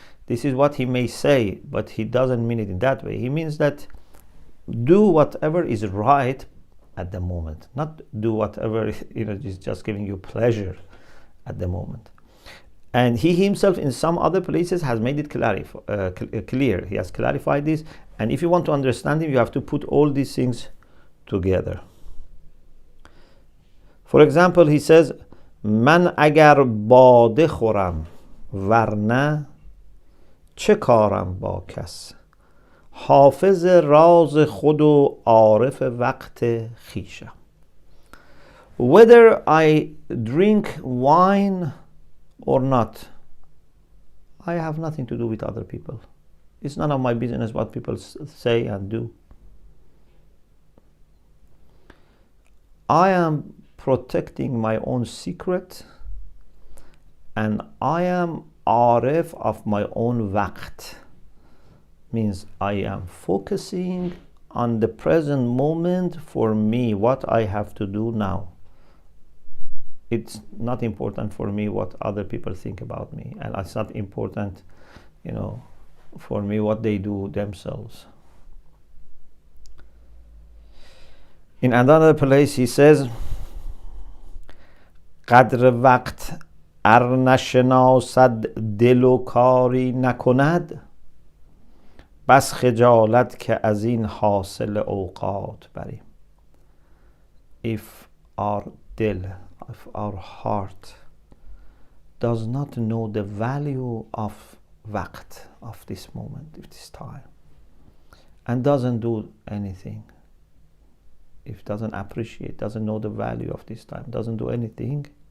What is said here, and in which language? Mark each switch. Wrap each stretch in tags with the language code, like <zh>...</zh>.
<en>This is what he may say, but he doesn't mean it in that way. He means that do whatever is right at the moment, not do whatever is just giving you pleasure at the moment. And he himself in some other places has made it clear. He has clarified this, and if you want to understand him, you have to put all these things together. For example, he says,</en> <fa>من اگر باده خورم ورنه چه کارم با کس. حافظ راز خود و عارف وقت خویشم.</fa> <en>Whether I drink wine or not, I have nothing to do with other people. It's none of my business what people say and do. I am protecting my own secret, and I am arif of my own waqt. Means I am focusing on the present moment for me, what I have to do now. It's not important for me what other people think about me, and it's not important, for me what they do themselves. In another place he says,</en> <fa>قدر وقت ار نشناسد دل و کاری نکند بس خجالت که از این حاصل اوقات بریم.</fa> <en>If our heart does not know the value of waqt, of this moment, of this time, and doesn't do anything, if doesn't appreciate, doesn't know the value of this time, doesn't do anything,</en>